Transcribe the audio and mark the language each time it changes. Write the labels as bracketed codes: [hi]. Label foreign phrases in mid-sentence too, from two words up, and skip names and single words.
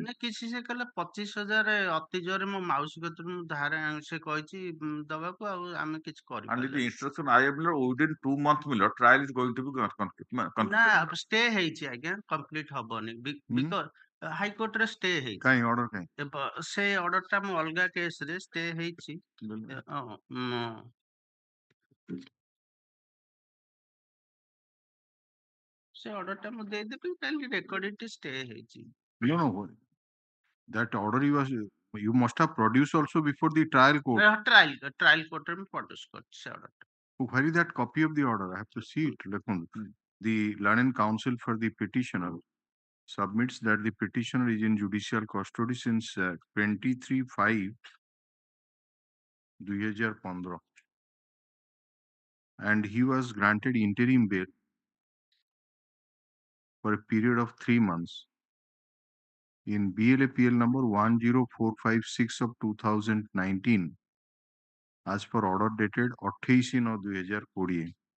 [or] କିଛି ସେ କହିଲେ 25,000 ଅତି ଜୋରେ ମୋ ମାଉସୀ କତିରୁ ମୁଁ ଧାର ସେ କହିଛି ଦବାକୁ ଆଉ ଆମେ କିଛି [en] And the [or] କରିପାରିଲୁନି. [en] instruction I have, Milord, within 2 months, Milord, trial is going to be [or] ନା ଷ୍ଟେ ହେଇଛି ଆଜ୍ଞା, କମ୍ପ୍ଲିଟ ହବନି ବିକଜ ହାଇକୋର୍ଟରେ ଷ୍ଟେ ହେଇଛି. କାଇଁ ଅର୍ଡର କାଇଁ? ସେ ଅର୍ଡରଟା ମୁଁ ଅଲଗା କେସରେ ଷ୍ଟେ ହେଇଛି. ସେ ଅର୍ଡରଟା ମୁଁ ଦେଇଦେବି, କାଲି ରେକର୍ଡିଂଟି ଷ୍ଟେ ହେଇଛି. [en] No. That order you must have produced also before the trial court. Trial court [or] ରେ ମୁଁ ପ୍ରଡ୍ୟୁସ କରିଛି ସେ ଅର୍ଡରଟା. [en] Where is that copy of the order? I have to see it. The learned counsel for the petitioner submits that the petitioner is in judicial custody since 23/5/2015 and he was granted interim bail for a period of 3 months in BLAPL number 10456 of 2019 as per order dated 28/9/2020.